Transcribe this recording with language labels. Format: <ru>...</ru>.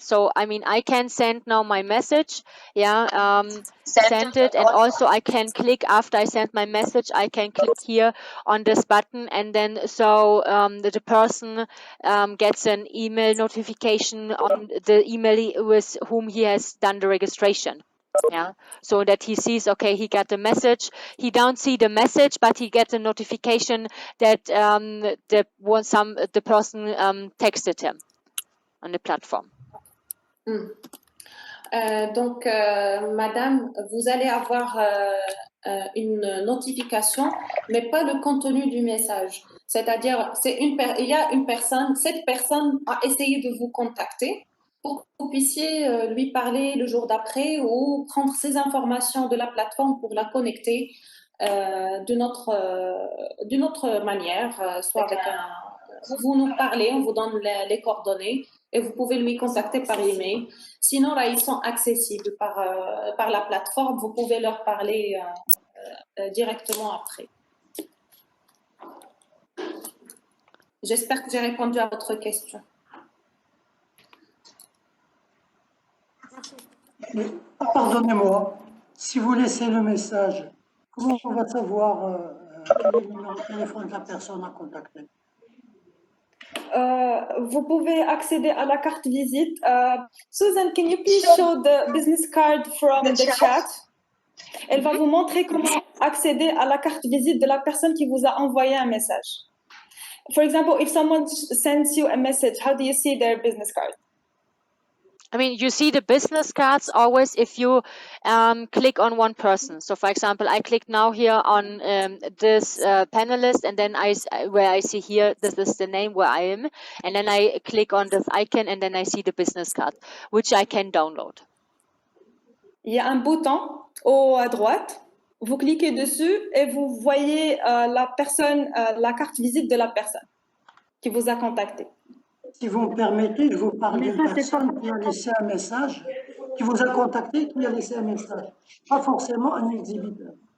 <en>So, I mean, I can send now my message, yeah, send it, and also I can click after I send my message, I can click here on this button, and then so the person gets an email notification on the email with whom he has done the registration. Yeah, so that he sees, okay, he got the message. He don't see the message, but he gets a notification that the person texted him on the platform.</en> <fr>Donc, madame, vous allez avoir une notification, mais pas le contenu du message. C'est-à-dire, il y a une personne, cette personne a essayé de vous contacter pour que vous puissiez lui parler le jour d'après ou prendre ces informations de la plateforme pour la connecter d'une autre manière, soit avec vous nous parlez, on vous donne les coordonnées et vous pouvez lui contacter par email. Sinon, là, ils sont accessibles par la plateforme. Vous pouvez leur parler directement après. J'espère que j'ai répondu à votre question. Pardonnez-moi, si vous laissez le message, comment on va savoir quel est le numéro de téléphone de la personne à contacter? Vous pouvez accéder à la carte visite.</fr> <en>Susan, can you please show the business card from the chat?</en> <fr>Elle va vous montrer comment accéder à la carte visite de la personne qui vous a envoyé un message.</fr> <en>For example, if someone sends you a message, how do you see their business card? I mean, you see the business cards always if you click on one person. So, for example, I click now here on this panelist, and then where I see here, this is the name where I am, and then I click on this icon, and then I see the business card, which I can download.</en> <fr>Il y a un bouton haut à droite. Vous cliquez dessus et vous voyez la personne, la carte visite de la personne qui vous a contacté. Si vous me permettez, je vous parle d'une personne qui a laissé un message, qui vous a contacté, qui a laissé un message, pas forcément un exhibiteur.</fr>